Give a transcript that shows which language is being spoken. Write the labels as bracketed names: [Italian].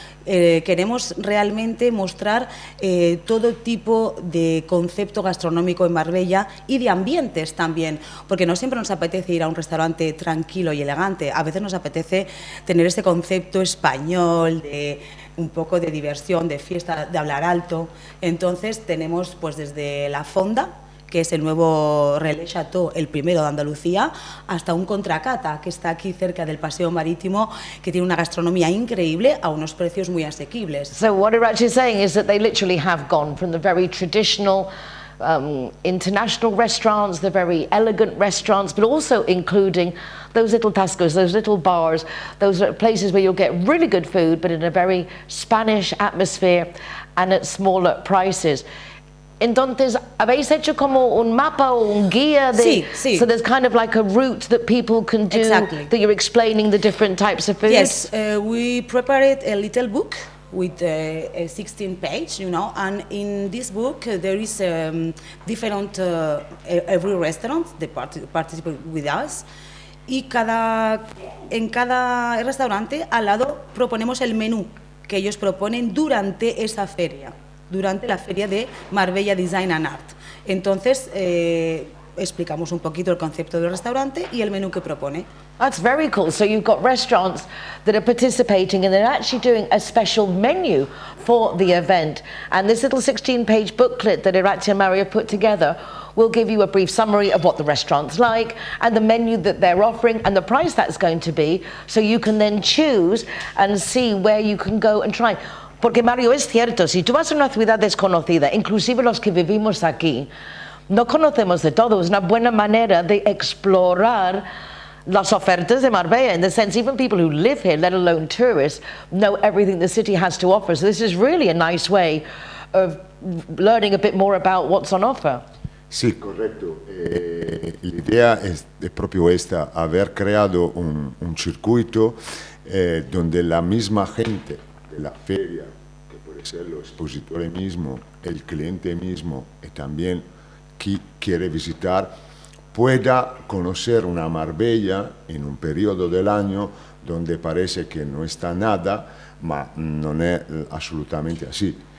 [Spanish] Queremos realmente mostrar todo tipo de concepto gastronómico en Marbella y de ambientes también, porque no siempre nos apetece ir a un restaurante tranquilo y elegante, a veces nos apetece tener ese concepto español de un poco de diversión, de fiesta, de hablar alto. Entonces tenemos pues desde la fonda, que es el nuevo Relais Chateau, el primero de Andalucía, hasta un Contracata, que está aquí cerca del Paseo Marítimo, que tiene una gastronomía increíble a unos precios muy asequibles. [English] So what Iratxe is saying is that they literally have gone from the very traditional international restaurants, the very elegant restaurants, but also including those little tascos, those little bars, those places where you'll get really good food, but in a very Spanish atmosphere and at smaller prices. [Spanish] Entonces, ¿habéis hecho como un mapa o un guía de... Sí, sí. [English] So there's kind of like a route that people can do, Exactly. that you're explaining the different types of food? Yes, we prepared a little book with a 16-page, you know, and in this book there is different, every restaurant that participate with us, [Spanish] y en cada restaurante al lado proponemos el menú que ellos proponen durante esa feria, durante la feria de Marbella Design and Art. Entonces, explicamos un poquito el concepto del restaurante y el menú que propone. [English] That's very cool. So you've got restaurants that are participating and they're actually doing a special menu for the event. And this little 16-page booklet that Iratxe and Mario put together will give you a brief summary of what the restaurant's like and the menu that they're offering and the price that's going to be, so you can then choose and see where you can go and try. [Spanish] Porque, Mario, es cierto, si tú vas a una ciudad desconocida, inclusive los que vivimos aquí, no conocemos de todo. Es una buena manera de explorar las ofertas de Marbella, [English] in the sense even people who live here, let alone tourists, know everything the city has to offer. So this is really a nice way of learning a bit more about what's on offer. [Spanish] Sí, correcto. La idea es proprio esta, haber creado un circuito donde la misma gente de la feria, que puede ser los expositores mismos, el cliente mismo y también quien quiere visitar, pueda conocer una Marbella en un periodo del año donde parece que no está nada, [Italian] ma non è assolutamente [Spanish] así.